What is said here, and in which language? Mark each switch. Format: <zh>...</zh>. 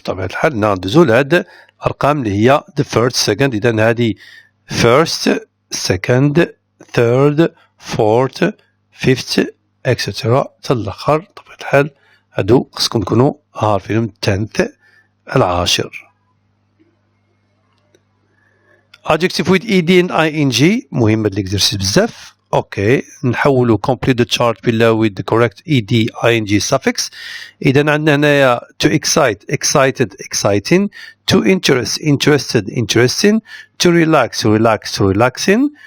<ar>طبعا الحال ندوزو لهاد الأرقام اللي هي</ar> <en>the first, second.</en> <ar>إذا هذه</ar> <en>first, second, third, fourth, fifth, etc.</en> <ar>تالآخر طبعا الحال هادو خصكم تكونوا عارفينهم 10th العاشر.</ar> <en>Adjective with ed and ing</en> <ar>مهم هاد الإكزرسيس بزاف. اوكي نحولوا</ar> <en>complete the chart below with the correct ed ing suffix.</en> <ar>إذا عندنا هنايا</ar> <en>to excite, excited, exciting. To interest, interested, interesting. To relax, relax, relaxing.</en>